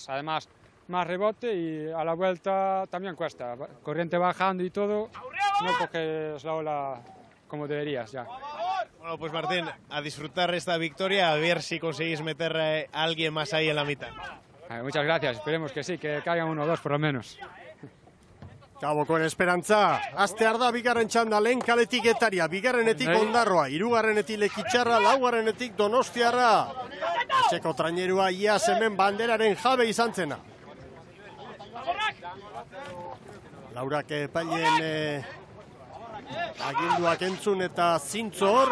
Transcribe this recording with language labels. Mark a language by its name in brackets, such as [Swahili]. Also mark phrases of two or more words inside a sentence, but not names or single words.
[Spanish] Además, más rebote y a la vuelta también cuesta. Corriente bajando y todo, no coges la ola como deberías ya. Bueno, pues Martín, a disfrutar esta victoria, a ver si conseguís meter a alguien más ahí en la mitad. Muchas gracias, esperemos que sí, que caigan 1 o 2 por lo menos. [Basque] Kabokoen esperantza, astear da bigarren txanda lehen kaletik Getaria, bigarrenetik Ondarroa, hirugarrenetik Lekitxarra, laugarrenetik Donostiarra. Etxeko trainerua iaz hemen banderaren jabe izan zena. Laurak epailen aginduak entzun eta zintzo hor.